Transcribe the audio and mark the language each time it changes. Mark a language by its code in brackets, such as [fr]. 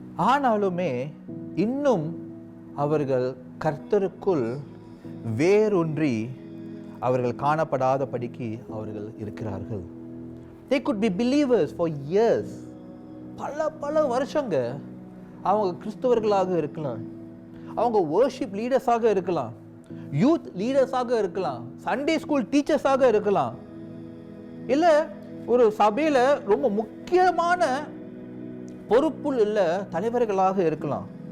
[ta] ஆனாலுமே இன்னும் அவர்கள் கர்த்தருக்குள் வேரூன்றி அவர்கள் காணப்படாதபடிக்கு அவர்கள் இருக்கிறார்கள். [en] They could be believers for years. [ta] பல வருஷங்க அவங்க கிறிஸ்தவர்களாக இருக்கலாம், அவங்க வர்ஷிப் லீடர்ஸாக இருக்கலாம், யூத் லீடர்ஸாக இருக்கலாம், சண்டே ஸ்கூல் டீச்சர்ஸாக இருக்கலாம், இல்லை ஒரு சபையில் ரொம்ப முக்கியமான பொறுப்புள் உள்ள தலைவர்களாக இருக்கலாம்.